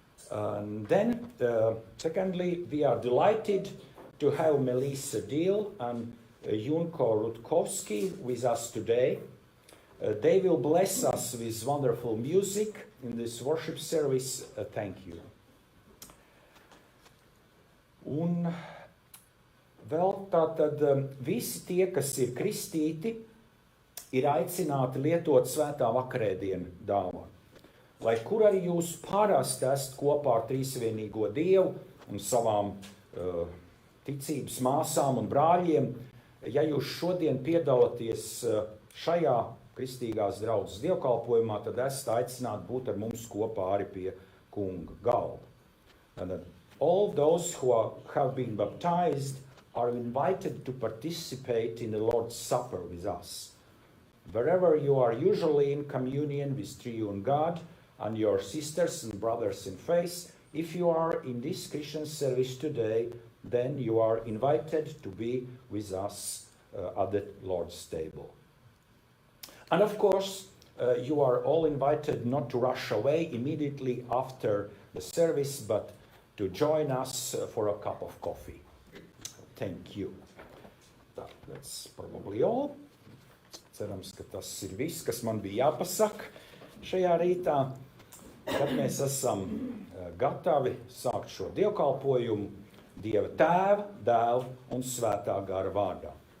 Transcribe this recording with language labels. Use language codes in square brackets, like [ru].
[en] And then, secondly, we are delighted to have Melissa Deal and Junko Rutkowski with us today. They will bless us with wonderful music in this worship service. Thank you. [lv] Un vēl tātad visi tie, kas ir kristīti, ir aicināti lietot svētā vakarēdienu dāvanu. Lai kur arī jūs parasti esat kopā ar trīsvienīgo Dievu un savām ticības māsām un brāļiem, ja jūs šodien piedalāties šajā kristīgās draudzes dievkalpojumā, tad esat aicināti būt ar mums kopā arī pie kunga galda. [en] And all those who have been baptized are invited to participate in the Lord's Supper with us. Wherever you are usually in communion with triune God and your sisters and brothers in faith, if you are in this Christian service today, then you are invited to be with us at the Lord's table. And of course, you are all invited not to rush away immediately after the service, but to join us for a cup of coffee. Thank you. That's probably all. [lv] Cerams, ka tas ir viss, kas man bija jāpasaka šajā rītā. Kad mēs esam gatavi sākt šo dievkalpojumu Dieva Tēva, Dēla un Svētā gara vārdā.